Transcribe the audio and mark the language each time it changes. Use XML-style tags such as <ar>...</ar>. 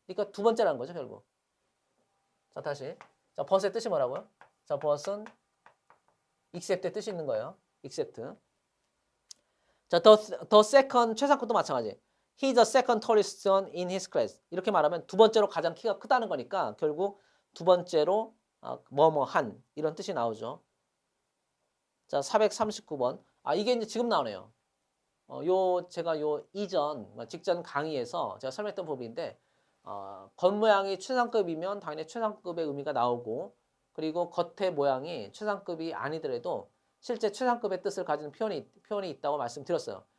<ko>그러니까 두 번째라는 거죠 결국. 자 다시 자 but의 뜻이 뭐라고요? 자 but은 except의 뜻이 있는 거예요. except. 자, the second 최상급도 마찬가지.</ko> <en>He's the second tallest student in his class.</en> <ko>이렇게 말하면 두 번째로 가장 키가 크다는 거니까 결국 두 번째로 뭐뭐한 이런 뜻이 나오죠. 자, 439번. 이게 이제 지금 나오네요. 제가 이전 직전 강의에서 제가 설명했던 부분인데 겉모양이 최상급이면 당연히 최상급의 의미가 나오고 그리고 겉의 모양이 최상급이 아니더라도 실제 최상급의 뜻을 가지는 표현이 있다고 말씀드렸어요.</ko>